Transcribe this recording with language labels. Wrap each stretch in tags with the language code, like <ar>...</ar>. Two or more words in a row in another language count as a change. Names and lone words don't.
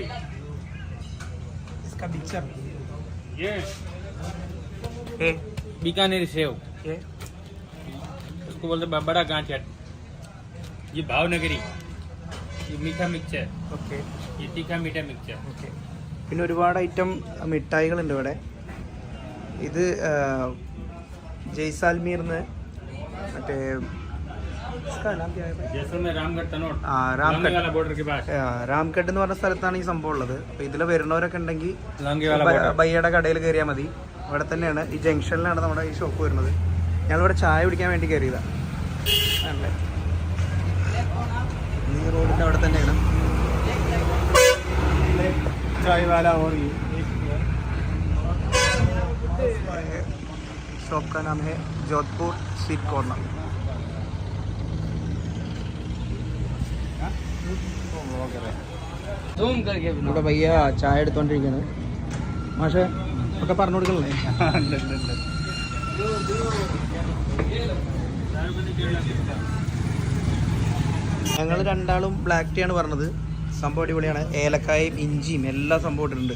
<hi>इसका पिक्चर. ये ए बीकानेरी सेव. ये उसको बोलते बड़ा गांठिया. ये भावनगरी. ये मीठा मिक्सचर.</hi> <ml>ഓക്കെ</ml> <hi>ये तीखा मीठा मिक्सचर.</hi> <ml>ഓക്കെ. പിന്നെ ഒരുപാട് ഐറ്റം മിഠായികളുണ്ട് ഇവിടെ. ഇത് ജയ്സാൽമീർന്ന് മറ്റേ</ml> <hi>जैसलमेर रामगढ़ तनोट.</hi> <ml>രാംഗഡ്</ml> <hi>वाला बॉर्डर के पास.</hi> <ml>രാംഗഡ് എന്ന് പറഞ്ഞ സ്ഥലത്താണ് ഈ സംഭവം ഉള്ളത്. അപ്പോൾ ഇതിൽ വരുന്നവരൊക്കെ ഉണ്ടെങ്കിൽ</ml> <hi>लांगे वाला बॉर्डर.</hi> <ml>ബയ്യയുടെ കടയിൽ കയറിയാൽ മതി. ഇവിടെ തന്നെയാണ്, ഈ ജംഗ്ഷനിലാണ് നമ്മുടെ ഈ ഷോപ്പ് വരുന്നത്. ഞങ്ങളിവിടെ ചായ കുടിക്കാൻ വേണ്ടി കയറിയതാണ്. ആണല്ലേ, ഈ റോഡിൻ്റെ അവിടെ തന്നെയാണ്</ml> <hi>चाय वाला. शॉप का नाम है जोधपुर स्वीट कॉर्नर. Zoom करके</hi> <ml>ഇവിടെ പയ്യ ചായ എടുത്തോണ്ടിരിക്കുന്നത്. മാഷെ ഒക്കെ പറഞ്ഞു കൊടുക്കണല്ലേ? ഞങ്ങൾ രണ്ടാളും ബ്ലാക്ക് ടീ ആണ് പറഞ്ഞത്. സംഭവം അടിപൊളിയാണ്. ഏലക്കായും ഇഞ്ചിയും എല്ലാ സംഭവം ഇട്ടിട്ടുണ്ട്.</ml>